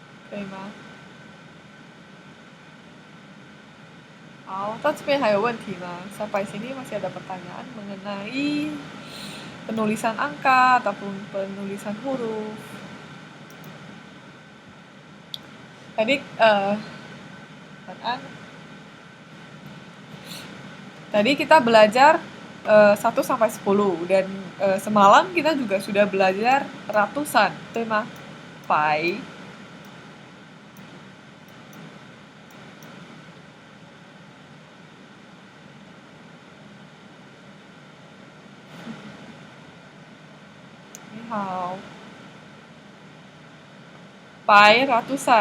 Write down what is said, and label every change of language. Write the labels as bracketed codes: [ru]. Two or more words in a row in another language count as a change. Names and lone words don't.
[zh] 对吗？好，到这边还有问题吗 [id] ？Sampai sini masih ada pertanyaan mengenai penulisan angka ataupun penulisan huruf. Tadi tadi kita belajar 1 sampai 10 dan semalam kita juga sudah belajar ratusan, [zh] 对吗？百 你好 百 ratusan.